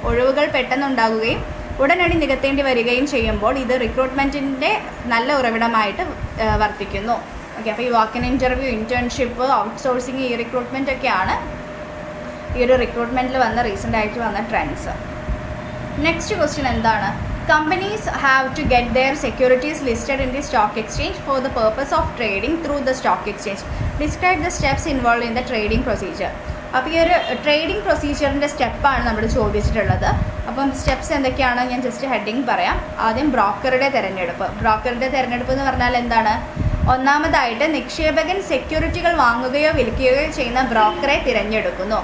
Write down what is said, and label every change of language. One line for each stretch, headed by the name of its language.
Malayalam: ഒഴിവുകൾ പെട്ടെന്നുണ്ടാകുകയും ഉടനടി നികത്തേണ്ടി വരികയും ചെയ്യുമ്പോൾ ഇത് റിക്രൂട്ട്മെൻറ്റിൻ്റെ നല്ല ഉറവിടമായിട്ട് വർത്തിക്കുന്നു. ഓക്കെ, അപ്പോൾ ഈ വാക്കിൻ ഇൻ്റർവ്യൂ, ഇൻറ്റേൺഷിപ്പ്, ഔട്ട്സോഴ്സിങ്, ഈ റിക്രൂട്ട്മെൻ്റ് ഒക്കെയാണ് ഈ ഒരു റിക്രൂട്ട്മെൻറ്റിൽ റീസെൻ്റായിട്ട് വന്ന trends.
English: Next question Companies have to get their securities listed in the stock exchange for the purpose of trading through the stock exchange. Describe the steps involved in the trading procedure.
Malayalam: അപ്പോൾ ഈ ഒരു trading പ്രൊസീജിയറിൻ്റെ സ്റ്റെപ്പാണ് നമ്മൾ ചോദിച്ചിട്ടുള്ളത്. അപ്പം steps എന്തൊക്കെയാണ് ഞാൻ just heading പറയാം. ആദ്യം ബ്രോക്കറുടെ തിരഞ്ഞെടുപ്പ് എന്ന് പറഞ്ഞാൽ ഒന്നാമതായിട്ട് നിക്ഷേപകൻ സെക്യൂരിറ്റികൾ വാങ്ങുകയോ വിൽക്കുകയോ ചെയ്യുന്ന ബ്രോക്കറെ തിരഞ്ഞെടുക്കുന്നു.